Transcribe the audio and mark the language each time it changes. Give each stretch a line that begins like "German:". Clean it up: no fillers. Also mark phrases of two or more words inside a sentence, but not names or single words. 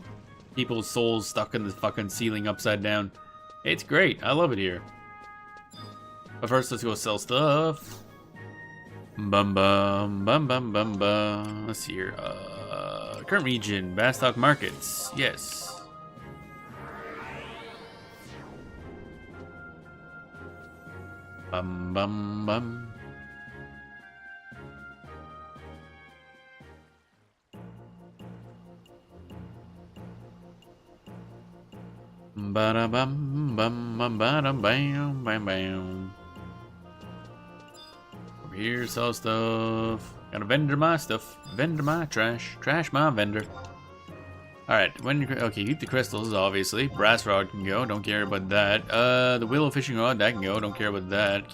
English: People's souls stuck in the fucking ceiling upside down. It's great. I love it here. But first, let's go sell stuff. Bum bum bum bum bum bum. Let's see here. Current region, Bastock Markets. Yes. Bum bum bum. Ba da bum bum bum ba dum bam bam bam. Over here, sell stuff. Gotta vendor my stuff. Vendor my trash. Trash my vendor. Alright, okay, keep the crystals, obviously. Brass rod can go, don't care about that. The willow fishing rod, that can go, don't care about that.